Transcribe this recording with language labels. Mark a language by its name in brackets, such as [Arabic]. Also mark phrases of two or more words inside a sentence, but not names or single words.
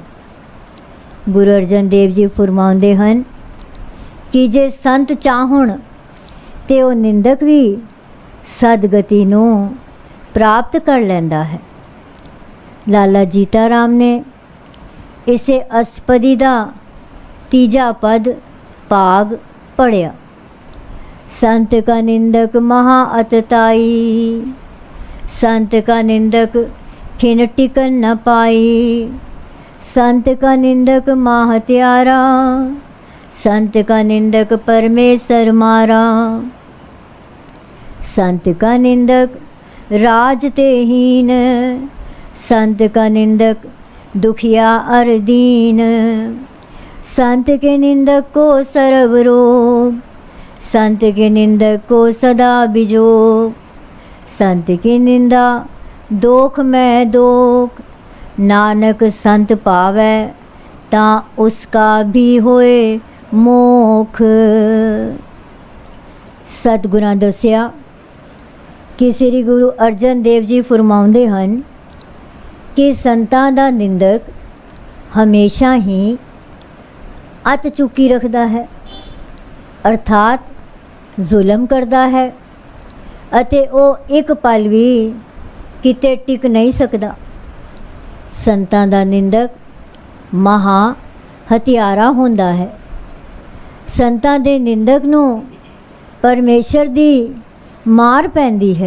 [Punjabi] ਗੁਰੂ ਅਰਜਨ ਦੇਵ ਜੀ ਫਰਮਾਉਂਦੇ ਹਨ ਕਿ ਜੇ ਸੰਤ ਚਾਹੁਣ ਤੇ ਉਹ ਨਿੰਦਕ ਵੀ ਸਦਗਤੀ ਨੂੰ ਪ੍ਰਾਪਤ ਕਰ ਲੈਂਦਾ ਹੈ। ਲਾਲਾ ਜੀਤਾ ਰਾਮ ਨੇ ਇਸੇ ਅਸ਼ਟਪਦੀ ਦਾ ਤੀਜਾ ਪਦ ਭਾਗ ਪੜ੍ਹਿਆ। ਸੰਤ ਕਾ ਨਿੰਦਕ ਮਹਾ ਅਤਤਾਈ, ਸੰਤ ਕਾ ਨਿੰਦਕ ਖਿਨ ਟਿਕਨ ਨ ਪਾਈ, ਸੰਤ ਕਾ ਨਿੰਦਕ ਮਹਾ ਹਤਿਆਰਾ, ਸੰਤ ਕਾ ਨਿੰਦਕ ਪਰਮੇਸ਼ਰ ਮਾਰਾ, ਸੰਤ ਕਾ ਨਿੰਦਕ ਰਾਜ ਤੇ ਹੀਨ, ਸੰਤ ਕਾ ਨਿੰਦਕ ਦੁਖੀਆ ਅਰ ਦੀਨ, ਸੰਤ ਕੇ ਨਿੰਦਕ ਕਉ ਸਰਬ ਰੋਗ, ਸੰਤ ਕੇ ਨਿੰਦਕ ਕਉ ਸਦਾ ਬਿਜੋਗ, ਸੰਤ ਕੀ ਨਿੰਦਾ ਦੋਖ ਮਹਿ ਦੋਖ, ਨਾਨਕ ਸੰਤ ਪਾਵੈ ਤਾ ਉਸਕਾ ਭੀ ਹੋਏ ਮੋਖ। ਸਤਗੁਰਾਂ ਦੱਸਿਆ ਕਿ ਸ੍ਰੀ ਗੁਰੂ ਅਰਜਨ ਦੇਵ ਜੀ ਫਰਮਾਉਂਦੇ ਹਨ ਕਿ ਸੰਤਾਂ ਦਾ ਨਿੰਦਕ ਹਮੇਸ਼ਾ ਹੀ ਅਤ ਚੁੱਕੀ ਰੱਖਦਾ ਹੈ, ਅਰਥਾਤ ਜ਼ੁਲਮ ਕਰਦਾ ਹੈ ਅਤੇ ਉਹ ਇੱਕ ਪਲ ਵੀ ਕਿਤੇ ਟਿਕ ਨਹੀਂ ਸਕਦਾ। ਸੰਤਾਂ ਦਾ ਨਿੰਦਕ ਮਹਾ ਹਥਿਆਰਾ ਹੁੰਦਾ ਹੈ। ਸੰਤਾਂ ਦੇ ਨਿੰਦਕ ਨੂੰ ਪਰਮੇਸ਼ਰ ਦੀ ਮਾਰ ਪੈਂਦੀ ਹੈ।